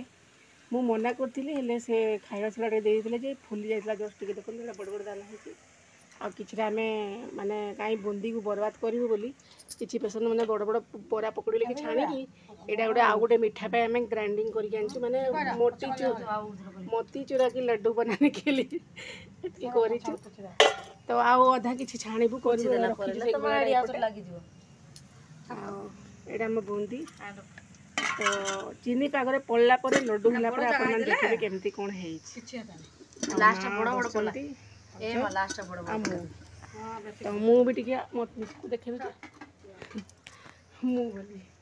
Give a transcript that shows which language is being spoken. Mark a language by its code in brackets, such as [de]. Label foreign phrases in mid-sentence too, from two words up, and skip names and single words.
[or] ମୁଁ ମନା କରିଥିଲି ହେଲେ ସେ ଖାଇବା ସୋଡ଼ା ଟିକେ ଦେଇଦେଇଥିଲେ ଯେ ଫୁଲି ଯାଇଥିଲା ଜଷ୍ଟ ଟିକେ ଦେଖନ୍ତୁ ଏଇଟା ବଡ଼ ବଡ଼ ଦାନା ହେଇଛି। ଆଉ କିଛିଟା ଆମେ ମାନେ କାହିଁ ବୁନ୍ଦିକୁ ବରବାଦ କରିବୁ ବୋଲି କିଛି ପେସେଣ୍ଟ ମାନେ ବଡ଼ ବଡ଼ ବରା ପକୁଡ଼ି ଲେଖି ଛାଣିକି ଏଇଟା ଗୋଟେ ଆଉ ଗୋଟେ ମିଠା ପାଇଁ ଆମେ ଗ୍ରାଇଣ୍ଡିଙ୍ଗ କରିକି ଆଣିଛୁ ମାନେ [hi] मोतीचूरा की लड्डू बनाने के लिए [or] ଏତିକି କରିଛୁ। ତ ଆଉ ଅଧା କିଛି ଛାଣିବୁ କରିବୁ ରଖିଛୁ ସେଇ ଗୁଳାଟା ଏପଟେ। ଆଉ ଏଇଟା ଆମ ବୁନ୍ଦି। ତ ଚିନି ପାଗରେ ପଡ଼ିଲା ପରେ ଲଡ଼ୁ ହେଲା ପରେ ଆପଣମାନେ ଦେଖିବେ କେମିତି କ'ଣ ହେଇଛି। ତ ମୁଁ ବି ଟିକେ ମିଶକୁ ଦେଖେଇବି ମୁଁ ବୋଲି